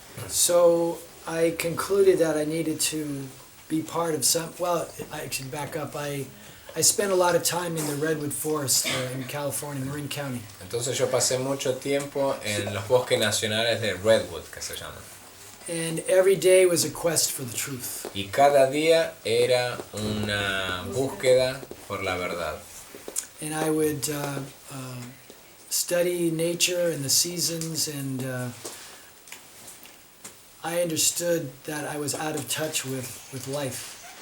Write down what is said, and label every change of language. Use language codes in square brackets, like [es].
[en] So I concluded that I needed to be part of I should back up. I spent a lot of time in the redwood forest in California, Marin County. [es] Entonces yo pasé mucho tiempo en los bosques nacionales de Redwood, que se llaman. [en] And every day was a quest for the truth. [es] Y cada día era una búsqueda por la verdad. [en] And I would study nature and the seasons, and I understood that I was out of touch with life.